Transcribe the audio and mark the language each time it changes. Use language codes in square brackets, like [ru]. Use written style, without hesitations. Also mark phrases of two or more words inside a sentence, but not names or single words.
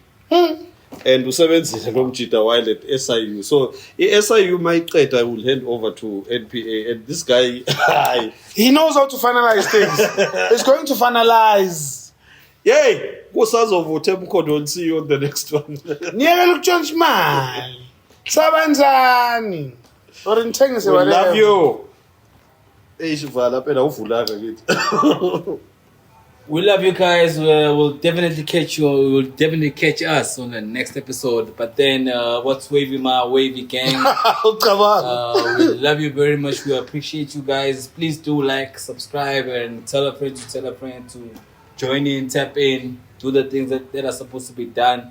[en] And [zu] usebenzile lomjita [en] while at SIU. So SIU [zu] mayiqeda [en] will hand over to NPA, and this guy he knows how to finalize things. He's going to finalize. Yay! [zu] Kusazovutha eMkhondo, [en] see you on the next one. [zu] Niyekela ukutshontsha imali. Sabanzani. Or nithengise [en] We love you. [zu] Shivala phela uvulanga kithi. [en] We love you guys. We'll definitely catch you. We'll definitely catch us on the next episode. But then, what's wavy, my wavy gang? We love you very much. We appreciate you guys. Please do like, subscribe, and tell a friend to join in, tap in, do the things that are supposed to be done.